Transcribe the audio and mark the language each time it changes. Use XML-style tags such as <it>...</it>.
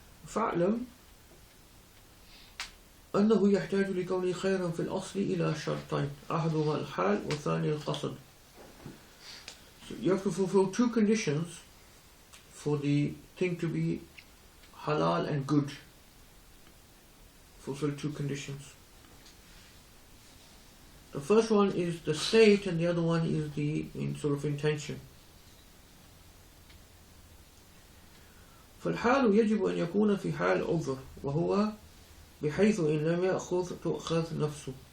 <ar>فاعلم أنه يحتاج لكونه خيرا في الأصل إلى شرطين أحدهما الحال والثاني القصد.</ar> <en>So you have to fulfill two conditions for the thing to be halal and good. Fulfill two conditions. The first one is the state and the other one is the intention.</en> <ar>فالحال يجب أن يكون في حال عذر وهو بحيث إن لم يأخذ تؤخذ نفسه.</ar>